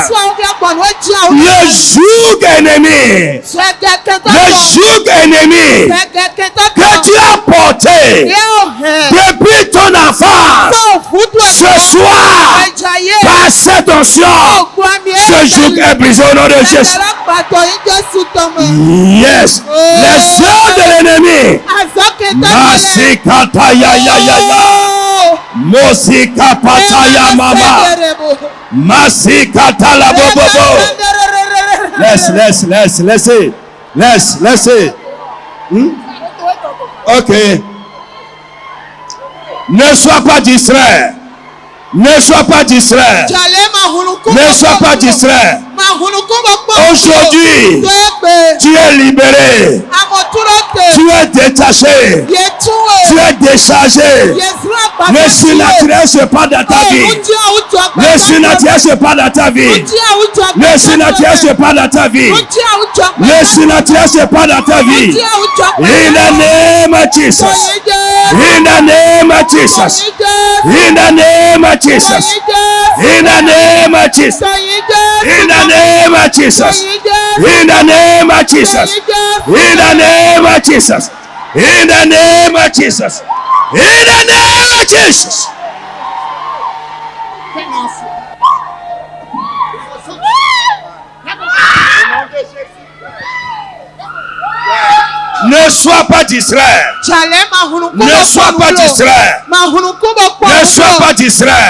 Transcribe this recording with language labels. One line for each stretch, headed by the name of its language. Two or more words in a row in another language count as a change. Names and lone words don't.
French: Le joug ennemi que tu as porté depuis ton enfance, ce soir, par cette onction, ce joug est brisé au nom de Jésus. Yes. Les œuvres de l'ennemi.
Lingala: Masika ya. Mosika pataya mama. Masika tala bobobo.
French: Laissez. Ok. Ne sois pas distrait. Ne sois pas distrait. Aujourd'hui, tu es libéré. Tu es détaché. Tu es déchargé. Le surnaturel se passe dans ta vie. Le surnaturel se passe dans ta vie. Le surnaturel se passe dans ta vie. Le surnaturel se passe dans ta vie.
English: In the name of Jesus. In the name of Jesus. In the name of Jesus. In the name of Jesus. In the name of Jesus. In the name of Jesus. In the name of Jesus. In the name of Jesus. In the name of Jesus.
French: Ne sois pas distrait. Ne sois pas distrait. Ne sois pas distrait.